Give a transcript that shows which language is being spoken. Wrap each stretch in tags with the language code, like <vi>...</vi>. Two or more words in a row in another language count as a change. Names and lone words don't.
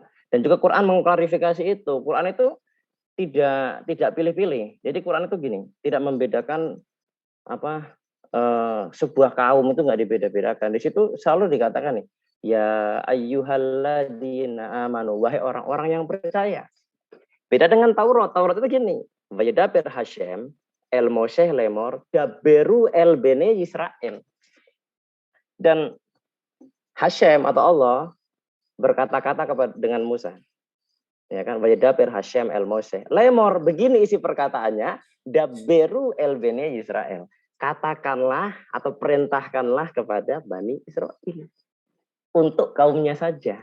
<id>Dan juga Quran mengklarifikasi itu. Quran itu tidak pilih-pilih. Jadi Quran itu gini, tidak membedakan sebuah kaum itu nggak dibeda-bedakan. Di situ selalu dikatakan nih,</id> <ar>يا أيها الذين آمنوا,</ar> <id>wahai orang-orang yang percaya. Beda dengan Taurat. Taurat itu gini,</id> <he>וידבר השם אל משה לאמר דברו אל בני ישראל.</he> <id>Dan Hashem atau Allah berkata-kata dengan Musa. Ya kan,</id> <he>וידבר השם אל משה לאמר,</he> <id>begini isi perkataannya,</id> <he>דברו אל בני ישראל.</he> <id>Katakanlah atau perintahkanlah kepada Bani Israel untuk kaumnya saja.</id>